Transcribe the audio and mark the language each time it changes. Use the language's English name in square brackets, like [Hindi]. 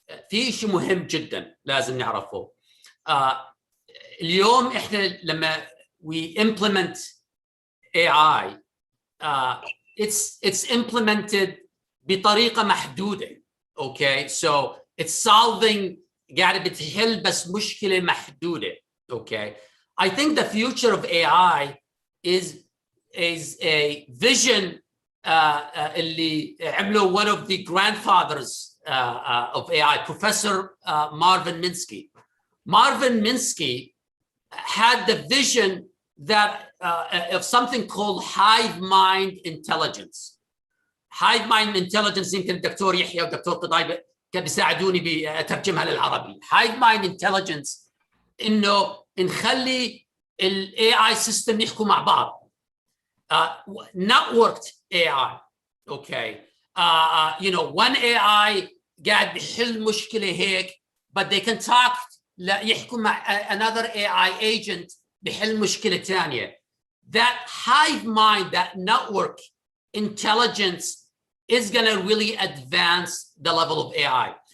[Arabic] في شيء مهم جدا لازم نعرفه. اليوم إحنا لما [English] we implement AI it's implemented [Arabic] بطريقة محدودة. [English] Okay, so it's solving [Arabic] قاعدة بتحل بس مشكلة محدودة. [English] Okay. I think the future of AI is a vision [Arabic] اللي [English] عمله one of the grandfathers of AI, Professor Marvin Minsky. Marvin Minsky had the vision that of something called hive mind intelligence. [Arabic] Hive mind intelligence يمكن الدكتور يحيى والدكتور قضاي كانوا بيساعدوني بترجمها للعربي. Hive mind intelligence إنه نخلي ال AI system يحكوا مع بعض. [English] Networked AI. Okay. You know, one AI [Arabic] قاعد بيحل مشكلة هيك, [English] but they can talk [Arabic] يحكوا مع [English] another AI agent [Arabic] بيحل مشكلة تانية. [English] That hive mind, that network intelligence is going to really advance the level of AI.